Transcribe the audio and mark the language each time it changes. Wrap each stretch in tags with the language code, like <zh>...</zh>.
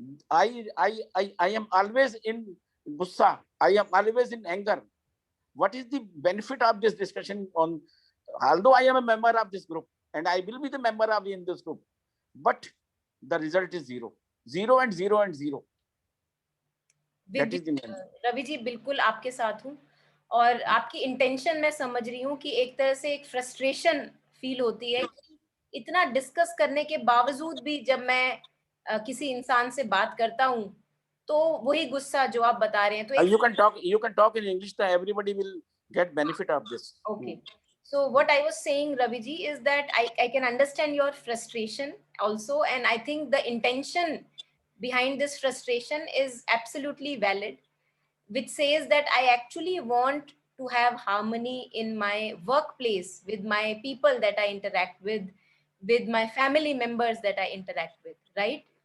<en>I am always in gussa. I am always in anger. What is the benefit of this discussion on, although I am a member of this group and I will be the member of in this group, but the result is zero and zero and zero.</en> <hi>Ravi ji बिल्कुल आपके साथ हूँ, और आपकी intention मैं समझ रही हूँ कि एक तरह से एक फ्रस्ट्रेशन फील होती है कि इतना डिस्कस करने के बावजूद भी जब मैं किसी इंसान से बात करता हूँ तो वही गुस्सा जो आप बता रहे हैं, तो</hi> <en>you can talk in English, so everybody will get benefit of this. Okay. So what I was saying, Raviji, is that I can understand your frustration also, and I think the intention behind this frustration is absolutely valid, which says that I actually want to have harmony in my workplace, with my people that I interact with my family members that I interact with, right?</en>